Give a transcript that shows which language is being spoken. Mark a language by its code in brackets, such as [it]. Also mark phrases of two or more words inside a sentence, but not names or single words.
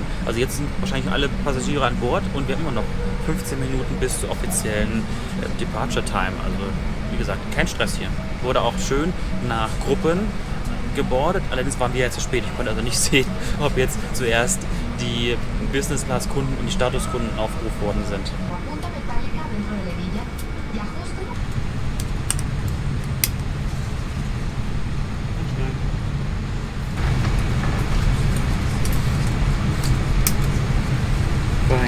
[de] Also jetzt sind wahrscheinlich alle Passagiere an Bord und wir haben immer noch 15 Minuten bis zur offiziellen [en] Departure Time. [de] Also wie gesagt, kein Stress hier. Wurde auch schön nach Gruppen gebordet, allerdings waren wir jetzt zu spät. Ich konnte also nicht sehen, ob jetzt zuerst die Business-Class-Kunden und die Statuskunden aufgerufen worden sind. [es] Punta metálica dentro de la hebilla y ajuste. [de] Fein.